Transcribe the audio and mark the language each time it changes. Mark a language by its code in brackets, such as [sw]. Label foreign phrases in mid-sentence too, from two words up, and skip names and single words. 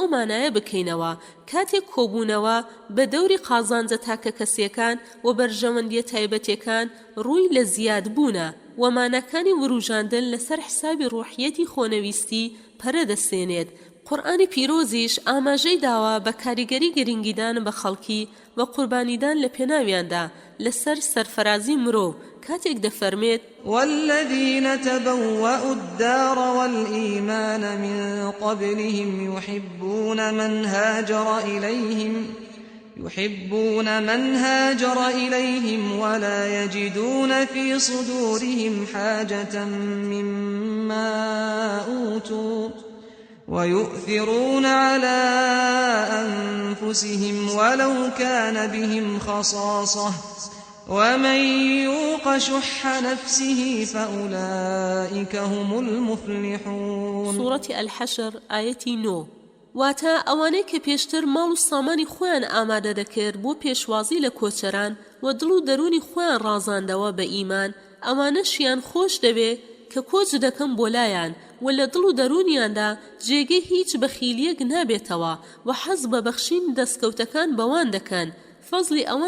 [ckb] مانایە بکەینەوە کاتێک کۆبوونەوە بە دەوری قازانجە تاکە کەسیەکان و بەرژەوەندیە تایبەتیەکان ڕووی لە زیادبوونە و مانەکانی وروژاندن لەسەر حسابی ڕوحیەتی خۆنەویستی پەرە دەسێنێت قورئانی پیرۆزیش ئاماژەی داوە بە کاریگەری گرنگیدان بە خەڵکی و قوربانیدان لە پێناویاندا لەسەر سەرفەرازی مرۆڤ کاتێک دەفەرمێت [ar] والذين تبوأوا الدار والإيمان من قبلهم يحبون من هاجر إليهم ولا يجدون في صدورهم حاجة مما أوتوا ويؤثرون على أنفسهم ولو كان بهم خصاصة ومن يوق شح نفسه فأولئك هم المفلحون سورة الحشر آية [ckb] 9 واتا ئەوانەی کە پێشتر ماڵ و سامانی خۆیان ئامادە دەکرد بۆ پێشوازی لە کۆچەران و دڵ و دەرونی خۆیان ڕازاندەوە بە ئیمان ئەوانەشیان خۆش دەوێ کە کۆچ دەکەن بۆ لایەن و لە دڵ و دەرونیاندا جێگەی هیچ بەخیلیەک نابێتەوە و حەز بە بەخشین دەستکەوتەکان بەوان دەکەن فەزلی ئەوان